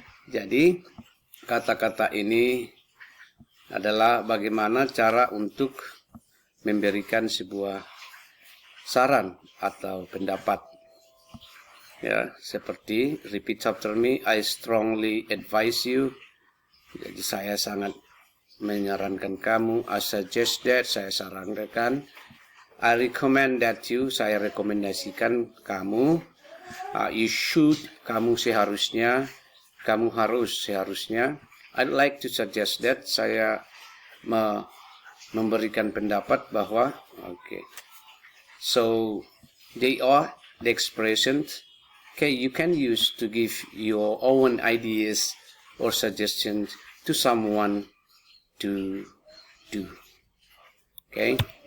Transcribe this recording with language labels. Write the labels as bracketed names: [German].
[Indonesian] Jadi kata-kata ini adalah bagaimana cara untuk memberikan sebuah saran atau pendapat. Ya, seperti [English] repeat after me. I strongly advise you. [Indonesian] Jadi saya sangat menyarankan kamu. [English] I suggest that, [Indonesian] saya sarankan. [English] I recommend that you, [Indonesian] saya rekomendasikan kamu. [English] You should, [Indonesian] kamu seharusnya. Kamu harus, seharusnya. [English] I'd like to suggest that, [Indonesian] saya memberikan pendapat bahwa, [English] okay. So, they are the expressions, okay, you can use to give your own ideas or suggestions to someone to do, okay.